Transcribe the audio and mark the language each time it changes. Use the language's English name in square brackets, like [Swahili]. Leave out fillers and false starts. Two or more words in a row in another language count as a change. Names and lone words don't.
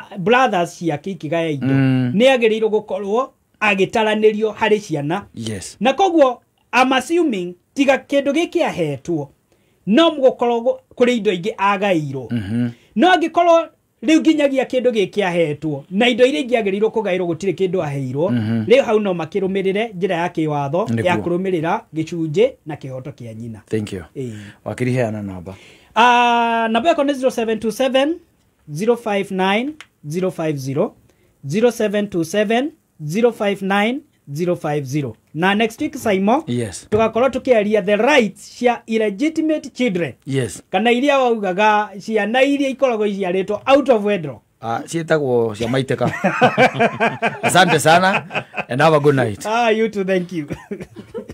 [Kikuyu] brothers ciake ikigaya indo ni agirirwo gukorwo agitaranirio hari ciana na koguo [English] I'm assuming [Kikuyu] tiga kindu giki ahetwo no mugokorwo kuri indo ingi agairwo no angikorwo riu nginyagia kindu giki ahetwo na indo iria ingi agirirwo kugairwo gutire kindu aheirwo riu hau no makirumirire njira ya kiwatho ya kurumirira gicunje na kihoto kia nyina [English] thank you [Kikuyu] wakiri heana namba namba yako ni 0727 059 050 0727 059 050 na [English] next week [Kikuyu] Saimo tugakorwo tukiaria [English] the rights [Kikuyu] cia [English] illegitimate children [Kikuyu] kana iria waugaga ciana iria ikoragwo iciaritwo [English] out of wedlock [Kikuyu] cietagwo cia maiteka [Swahili] asante sana [English] and have a good night you too, thank you